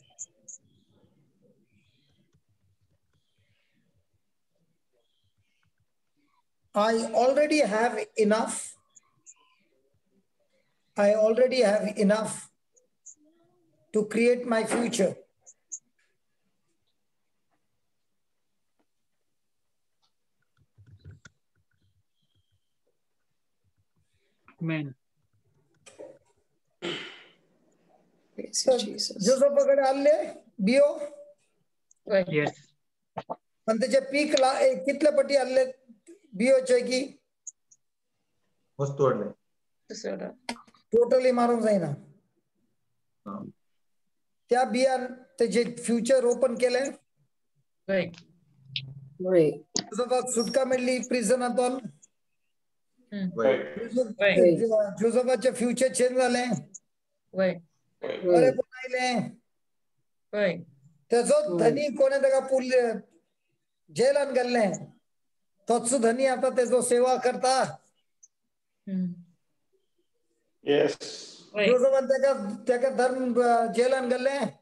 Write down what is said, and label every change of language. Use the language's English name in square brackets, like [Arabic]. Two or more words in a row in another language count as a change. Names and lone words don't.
[English] I already have enough. I already have enough to create my future. Amen. [Konkani] जोसेफकडे आले बियो. [English] Yes. [Konkani] पण त्याचे पीक कितल्या पटी आले बियोचे की मस्त तोडले. टोटली मारून जाईना. त्या बियान त्याचे फ्युचर ओपन केले. सुटका मिळली प्रिझनातून. जोसेफाचे फ्युचर चेंज झाले. बरे पण आयले. त्याचो धनी कोणे त्याला पुरले जेलान गेल्ले. तोच धनी आता त्याचो सेवा करता. जोसेफान त्याका धर्म जेलान गेल्ले.